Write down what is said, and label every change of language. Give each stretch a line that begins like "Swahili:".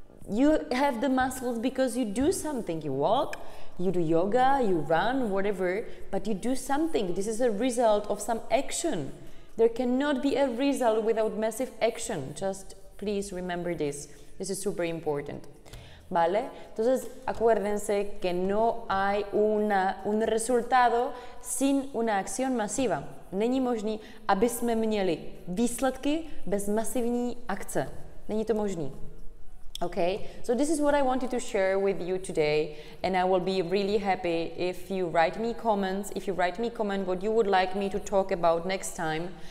English: You have the muscles because you do something. You walk, you do yoga, you run, whatever, but you do something. This is a result of some action. There cannot be a result without massive action. Just please remember this. This is super important.
Spanish: ¿Vale? Entonces, acuérdense que no hay un resultado sin una acción masiva.
Czech: Není možný, aby jsme měli výsledky bez masivní akce. Není to možný.
English: Okay, so this is what I wanted to share with you today, and I will be really happy if you write me comments, if you write me comment what you would like me to talk about next time.